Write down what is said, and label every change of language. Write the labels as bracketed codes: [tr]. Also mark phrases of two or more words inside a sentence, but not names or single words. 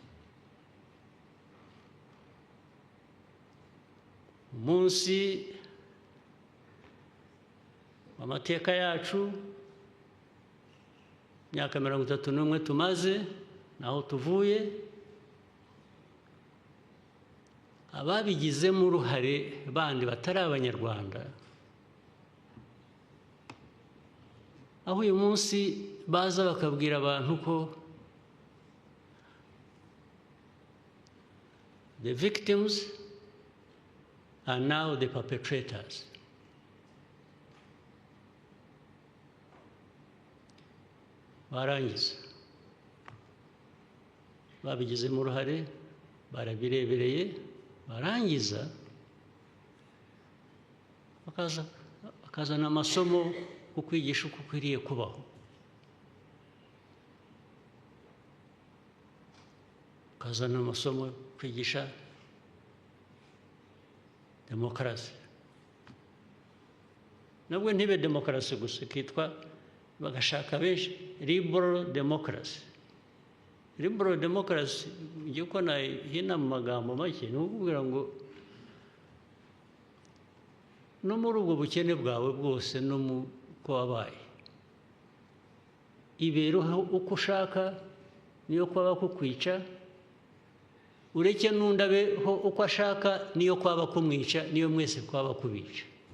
[rw] Umunsi w'amateka yacu, imyaka 31 tumaze, naho tuvuye, ababigizemo uruhare bandi batari abanyarwanda, aho uyu munsi baza bakabwira abantu ko [en] the victims are now the perpetrators. [rw] Barangiza, babigizemo uruhare, barabirebereye, barangiza bakazana amasomo kukwigisha uko ukwiriye kubaho, bakazana amasomo kwigisha demokarasi. Nabwo ntibe demokarasi gusa, kitwa bagashaka benshi [en] liberal democracy. Liberal democracy [rw] ngiye ko nahina mu magambo make ni ukubwira ngo no muri ubwo bukene bwawe bwose no mu ko wabaye ibereho uko ushaka, niyo kwaba kukwica, ureke n'undi abeho uko ashaka, niyo kwaba kumwica, niyo mwese kwaba kubica.